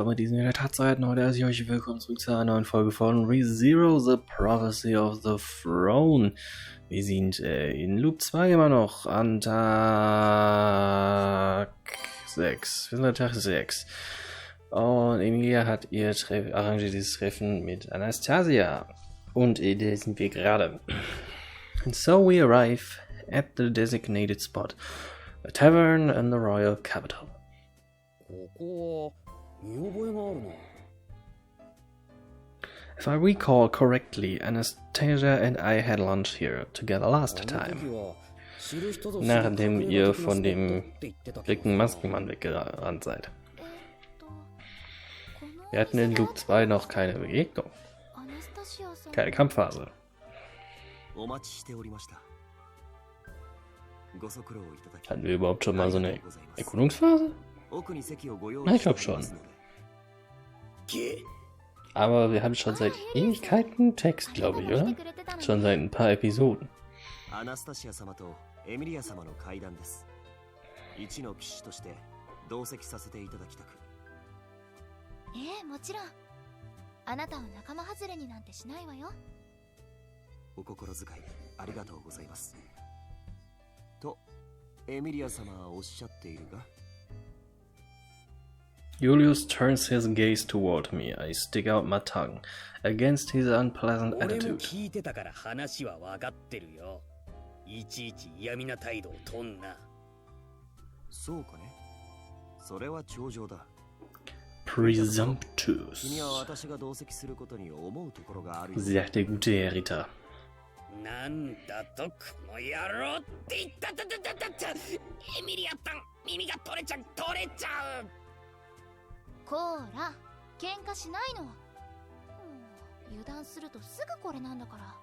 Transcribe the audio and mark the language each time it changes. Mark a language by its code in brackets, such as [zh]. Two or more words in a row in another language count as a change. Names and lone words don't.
[de] Und mit diesen Tatzeiten heute heiße ich euch willkommen zurück zu einer neuen Folge von ReZero, The Prophecy of the Throne. Wir sind in Loop 2 immer noch an Tag 6. Wir sind an Tag 6. Und Emilia hat ihr arrangiertes Treffen mit Anastasia. Und da sind wir gerade. [en] And so we arrive at the designated spot. A tavern in the royal capital. If I recall correctly, Anastasia and I had lunch here together last time. [de] Nachdem ihr von dem dicken Maskenmann weggerannt seid. Wir hatten in Loop 2 noch keine Begegnung. Keine Kampfphase. Hatten wir überhaupt schon mal so eine Erkundungsphase? Na, ich glaube schon. Aber wir haben schon seit Ewigkeiten Text, glaube ich, oder? Schon seit ein paar Episoden. [ja] Anastasia 様とエミリア様の会談です。一の騎士として同席させていただきたく。もちろん。あなたを仲間外れになんてしないわよ。お心遣いありがとうございます。とエミリア様はおっしゃっているが。 [en] Julius turns his gaze toward me. I stick out my tongue against his unpleasant attitude. [ja] 俺も聞いてたから話は分かってるよ。いちいち嫌味な態度をとんな。そうかね。それは長情だ。 [en] Presumptuous, [ja] 君は私が同席することに思うところがあるよ。 [de] sagt der gute Herr Ritter. [ja] なんだとこの野郎って言ったエミリアタン耳が取れちゃうこーら、喧嘩しないの。油断するとすぐこれなんだから。